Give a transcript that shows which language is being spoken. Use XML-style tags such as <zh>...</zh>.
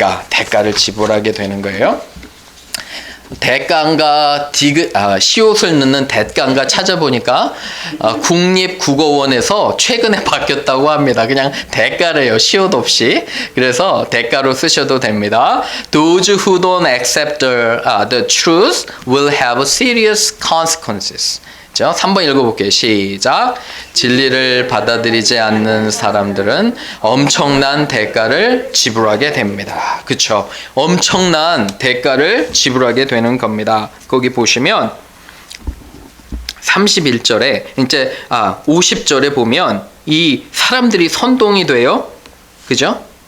<ko>대가를 지불하게 되는 거예요. 대가인가 시옷을 넣는 대가인가 찾아보니까 국립국어원에서 최근에 바뀌었다고 합니다. 그냥 대가래요. 시옷 없이. 그래서 대가로 쓰셔도 됩니다.</ko> <en>Those who don't accept the truth will have serious consequences.</en> <ko>자, 3번 읽어볼게요. 시작. 진리를 받아들이지 않는 사람들은 엄청난 대가를 지불하게 됩니다. 그쵸? 엄청난 대가를 지불하게 되는 겁니다. 거기 보시면 31절에 이제 50절에 보면 이 사람들이 선동이 돼요. 그죠?</ko>